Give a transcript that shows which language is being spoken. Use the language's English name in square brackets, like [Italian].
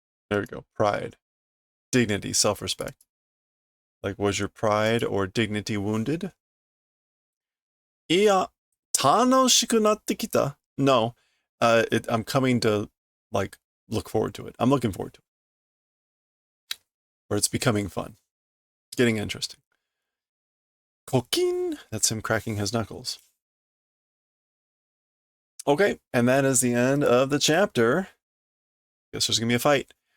[English] There we go. Pride. Dignity, self-respect. Like, was your pride or dignity wounded? [Japanese] いや、楽しくなってきた. [English] No, I'm coming to, like, look forward to it. I'm looking forward to it. Or it's becoming fun. Getting interesting. Kokin, that's him cracking his knuckles. Okay, and that is the end of the chapter. Guess there's gonna be a fight.